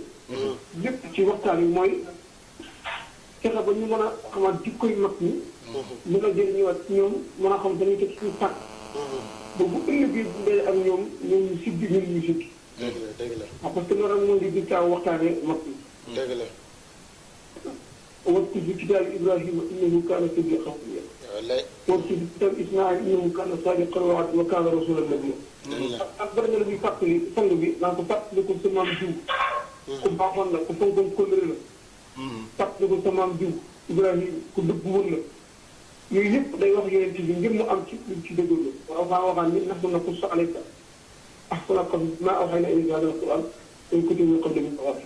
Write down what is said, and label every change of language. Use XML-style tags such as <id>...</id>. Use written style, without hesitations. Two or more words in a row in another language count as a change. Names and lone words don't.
<wo>lépp ci waxtaan yi mooy fexe ba ñu mën a xamaat jikkoy mag ñi. mën a jëriñëwaat ci ñoom mën a xam dañuy teg suñu tànk. ba bu ëllëgee bu dee ak ñoom ñu siggi ñun ñu siggi. dëgg la dëgg la. parce que loolu moo di taaw waxtaanee mag ñi. dëgg la.</wo> <ar>واذكر في كتاب ابراهيم انه كان صديقا</ar> <wo>wallaay.</wo> <ar>واذكر في كتاب اسماعيل انه كان صادق الوعد وكان رسولا نبيا.</ar> <wo>ak bëri na la ñuy fàttali sang bi naan ko fàttaliku sa maam jiw. ku baaxoon la ku fonkoon kóllëre la. fàttaliku sa maam jiw Ibrahima ku dëgg woon la. yooyu yëpp day wax yonent bi ngir mu am ci luñ ci dëggal la. waaw faa waxaan ni</wo> <ar>نحن نقص عليك أحسن القصص ما أوحينا إليك هذا القرآن وإن كنت من قبله من الغافلين.</ar>